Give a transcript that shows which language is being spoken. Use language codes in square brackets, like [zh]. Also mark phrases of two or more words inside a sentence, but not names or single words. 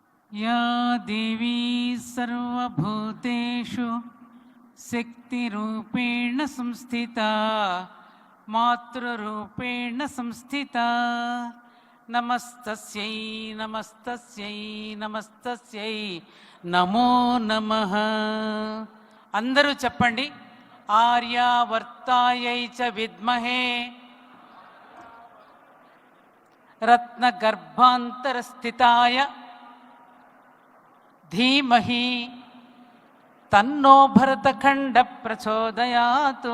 [sa] या देवी सर्वभूतेषु शक्तिरूपेण संस्थिता मातृरूपेण संस्थिता नमस्तस्यै नमस्तस्यै नमस्तस्यै नमो नमः. [te] అందరూ చెప్పండి. [sa] ఆర్యావర్తాయై చ విద్మహే రత్నగర్భాంతరస్థితాయ ధీమహి తన్నో భరతఖండ ప్రచోదయాత్.